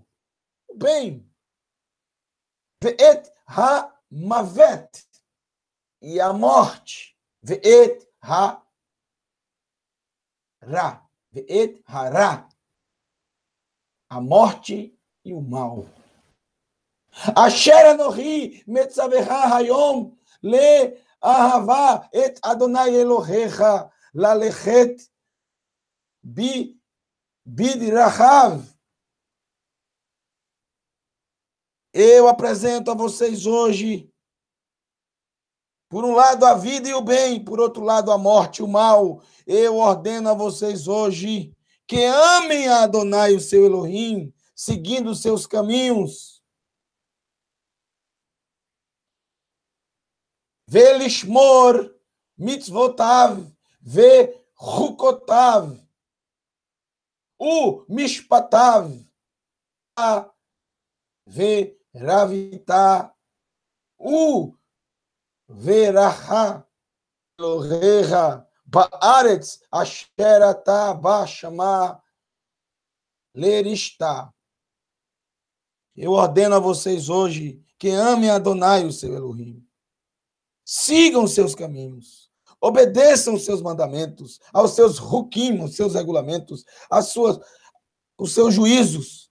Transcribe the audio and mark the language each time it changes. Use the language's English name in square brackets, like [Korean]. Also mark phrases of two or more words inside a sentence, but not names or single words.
[Portuguese] O bem. [Hebrew] את המוות. [Portuguese] E a morte. [Hebrew] את הרע. את הרע. [Portuguese] A morte e o mal. [Hebrew] אשר אנוכי מצווך היום לאהבה את אדוני אלוהיך ללכת בדרכיו. [Portuguese] Eu apresento a vocês hoje, por um lado, a vida e o bem, por outro lado, a morte e o mal. Eu ordeno a vocês hoje que amem a Adonai, o seu Elohim, seguindo os seus caminhos. [Hebrew] ולשמור מצוותיו וחוקותיו משפטיו ורבית וברכך אלוהיך בארץ אשר אתה בא שמה לרשתה. [Portuguese] Eu ordeno a vocês hoje que amem a Adonai, o seu Elohim. Sigam os seus caminhos. Obedeçam os seus mandamentos, aos seus hukim, os seus regulamentos, os seus juízos.